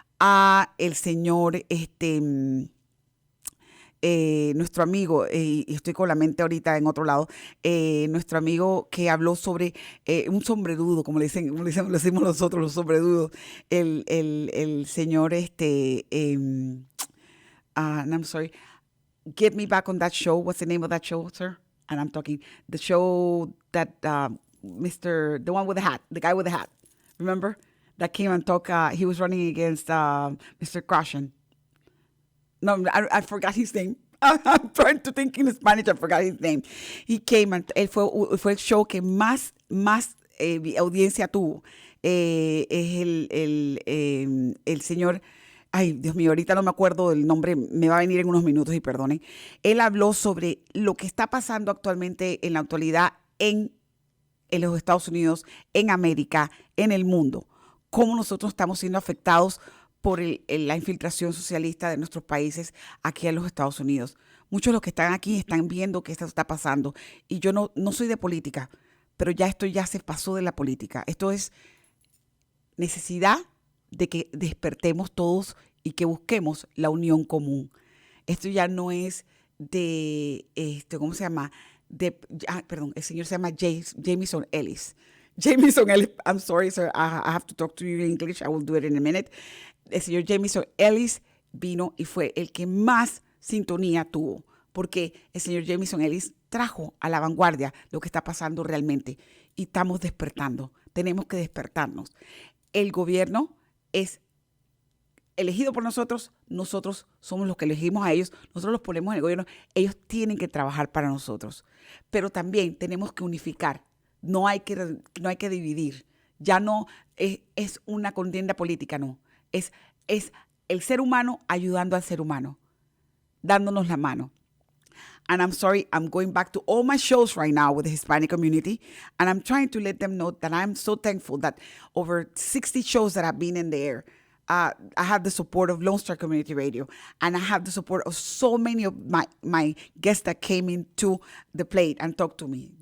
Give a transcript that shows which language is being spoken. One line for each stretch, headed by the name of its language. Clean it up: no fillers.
Spanish: a el señor, nuestro amigo, y estoy con la mente ahorita en otro lado, nuestro amigo que habló sobre un sombrerudo, como le decimos nosotros, los sombrerudos, el señor,
English: and I'm sorry, get me back on that show. What's the name of that show, sir? And I'm talking the show that the one with the hat, the guy with the hat, remember? That came and talked, he was running against Mr. Krashen. No, I forgot his name. I'm trying to think in Spanish, I forgot his name. He came and
Spanish: él fue el show que más audiencia tuvo. Es el señor, ay, Dios mío, ahorita no me acuerdo del nombre, me va a venir en unos minutos y perdonen. Él habló sobre lo que está pasando actualmente en la actualidad en los Estados Unidos, en América, en el mundo. Cómo nosotros estamos siendo afectados por la infiltración socialista de nuestros países aquí en los Estados Unidos. Muchos de los que están aquí están viendo que esto está pasando. Y yo no soy de política, pero esto ya se pasó de la política. Esto es necesidad de que despertemos todos y que busquemos la unión común. Esto ya no es de, ¿cómo se llama? Perdón, el señor se llama Jamison Ellis.
English: Jamison Ellis, I'm sorry, sir, I have to talk to you in English. I will do it in a minute.
Spanish: El señor Jamison Ellis vino y fue el que más sintonía tuvo, porque el señor Jamison Ellis trajo a la vanguardia lo que está pasando realmente y estamos despertando. Tenemos que despertarnos. El gobierno es elegido por nosotros somos los que elegimos a ellos, nosotros los ponemos en el gobierno, ellos tienen que trabajar para nosotros, pero también tenemos que unificar, no hay que dividir, ya no es una contienda política, no. Es el ser humano ayudando al ser humano, dándonos la mano.
English: And I'm sorry, I'm going back to all my shows right now with the Hispanic community, and I'm trying to let them know that I'm so thankful that over 60 shows that have been in the air, I have the support of Lone Star Community Radio, and I have the support of so many of my guests that came into the plate and talked to me.